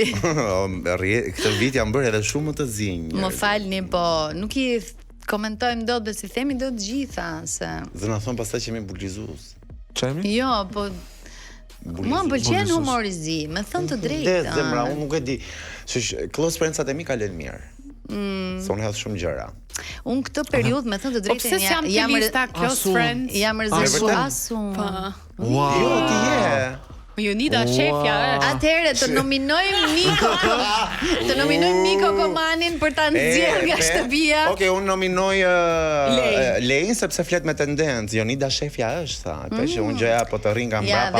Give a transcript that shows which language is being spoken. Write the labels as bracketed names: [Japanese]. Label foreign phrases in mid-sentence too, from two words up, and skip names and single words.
[Albanian] Këtë vit jam bërë edhe shumë më të zinj. Më falni, po nuk i komentojmë dot dhe si themi dot gjitha se. Dhe na thon pastaj që jemi bulizues. Çemi? Jo, po mua më pëlqen humori zi, me thënë të drejtë. Zemra, unë nuk e di. [English] Close friends- [Albanian] at e mi ka lënë mirë. Se unë hedh shumë gjëra. Unë këtë periudhë, me thënë të drejtën, jam [English] close friends. [Albanian] Jam rezervuar. Jo, ti je. Jonida shefja është. Atëherë të nominojmë Niko Komanin për ta nxjerrë nga shtëpia. Okej, unë nominoj Lejn sepse flet me tendencë. Jonida shefja është, tha. Që unë gjëja po të rrin nga mbrapa para.